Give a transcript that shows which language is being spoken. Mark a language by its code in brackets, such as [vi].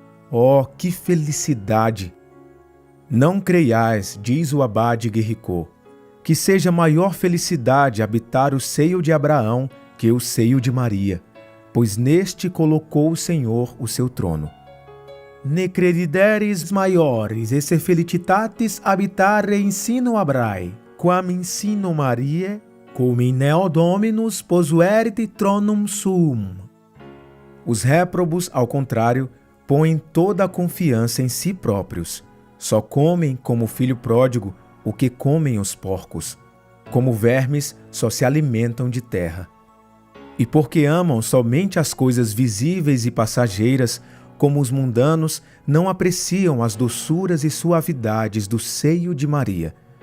[pt] Oh, que felicidade! Não creiais, diz o abade Guerricot, que seja maior felicidade habitar o seio de Abraão que o seio de Maria, pois neste colocou o Senhor o seu trono. [la] Ne credideris maiores esse felicitatis habitare in sino Abrae, quam in sino Mariae, cum in neo Dominus posuerit tronum suum. [pt] Os réprobos, ao contrário, põem toda a confiança em si próprios. Só comem, como o filho pródigo, o que comem os porcos. Como vermes, só se alimentam de terra. E porque amam somente as coisas visíveis e passageiras, como os mundanos, não apreciam as doçuras e suavidades do seio de Maria.